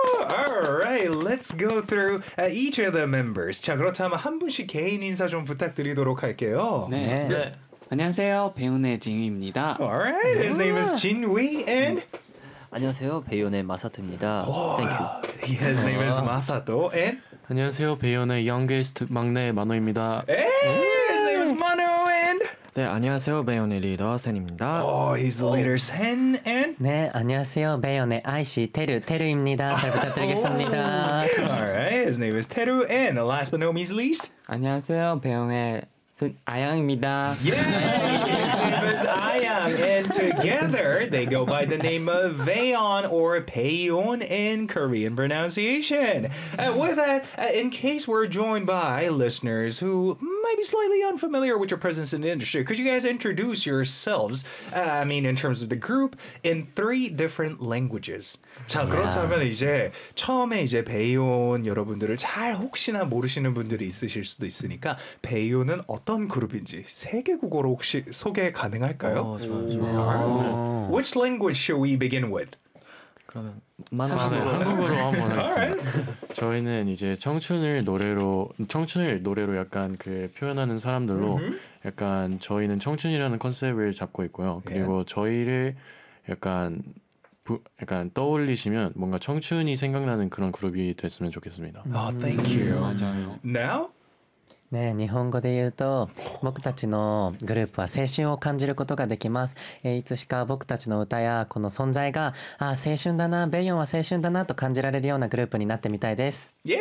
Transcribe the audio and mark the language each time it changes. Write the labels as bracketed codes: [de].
[en] All right, let's go through each of the members. [ko] 자, 그렇다면 한 분씩 개인 인사 좀 부탁드리도록 할게요. 네. 네. 안녕하세요. 배우네 진위입니다. [en] All right, his name is Jinwi and [ko] 안녕하세요. 배우네 마사토입니다. [en] Thank you. His name is Masato and [ko] 안녕하세요. 배연의 [en] youngest [ko] 막내 만호입니다. [en] His name is Mano and [ko] 네, 안녕하세요. 배연의 리더 센입니다. [en] Oh, he's the leader Sen and [ko] 네, 안녕하세요. 배연의 IC 테루 테루입니다. 잘 부탁드리겠습니다. [en] All right. His name is Teru and last but not least [ko] 안녕하세요. 배연의 아양입니다. [en] Yeah, his name is Ayang, and together they go by the name of Baeyon or Baeyon in Korean pronunciation. With that, in case we're joined by listeners who might be slightly unfamiliar with your presence in the industry, could you guys introduce yourselves? I mean, in terms of the group, in three different languages. [ko] 자 그렇다면 이제 처음에 이제 Baeyon 여러분들을 잘 혹시나 모르시는 분들이 있으실 수도 있으니까 Baeyon은 어떤 그룹인지 세계국어로 혹시 소개 가능할까요? 좋아. [en] Which language should we begin with? [ko] 그러면 한국어로 한번 하겠습니다. 저희는 이제 청춘을 노래로 약간 그 표현하는 사람들로 약간 저희는 청춘이라는 컨셉을 잡고 있고요. 그리고 저희를 약간 떠올리시면 뭔가 청춘이 생각나는 그런 그룹이 됐으면 좋겠습니다. [en] Oh, thank you. [ko] 맞아요. [en] Now? [ja] 네, 日本語で言うと 僕たちのグループは青春を感じることができます いつしか僕たちの歌やこの存在が あ、青春だな、 ベイヨンは青春だなと感じられるようなグループになってみたいです